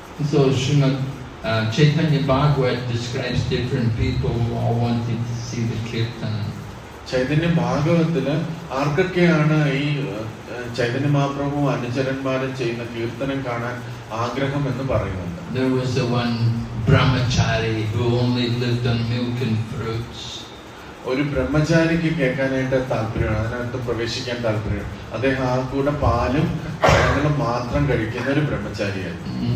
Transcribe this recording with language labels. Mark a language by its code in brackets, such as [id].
[en] So Srimad Chaitanya Bhagavat describes different people who all wanted to see the kirtan. [ml] Chaitanya ഭാഗവത്തില് ആർക്കൊക്കെയാണ് ഈ ചൈതന്യ മഹാപ്രഭു അനുചരന്മാരും ചെയ്യുന്ന കീർത്തനം കാണാൻ ആഗ്രഹം എന്ന് പറയുന്നുണ്ട്. [en] There was the one brahmachari who only lived on milk and fruits. [ml] ഒരു ബ്രഹ്മചാരിക്ക് കേൾക്കാനായിട്ട് താല്പര്യമാണ്, അതിനകത്ത് പ്രവേശിക്കാൻ താല്പര്യമാണ്. അദ്ദേഹം ആ കൂടെ പാലും പഴങ്ങളും മാത്രം കഴിക്കുന്ന ഒരു ബ്രഹ്മചാരിയായിരുന്നു.